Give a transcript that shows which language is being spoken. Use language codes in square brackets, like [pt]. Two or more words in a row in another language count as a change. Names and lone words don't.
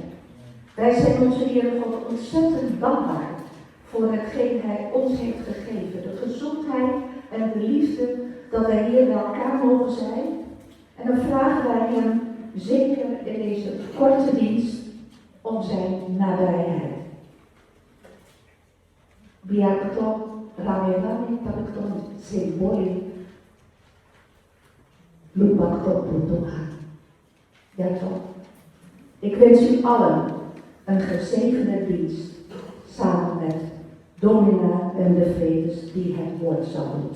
[nl] Wij zijn onze Heere God ontzettend dankbaar voor hetgeen Hij ons heeft gegeven. De gezondheid en de liefde dat wij hier bij elkaar mogen zijn. En dan vragen wij Hem zeker in deze korte dienst om zijn nabijheid. [id] Biar to rame-rame talikton simboli lupa to Tuhan. [nl] Ja toch? Ik wens u allen een gezegende dienst samen met Domina en de Vredes die het woord zal doen.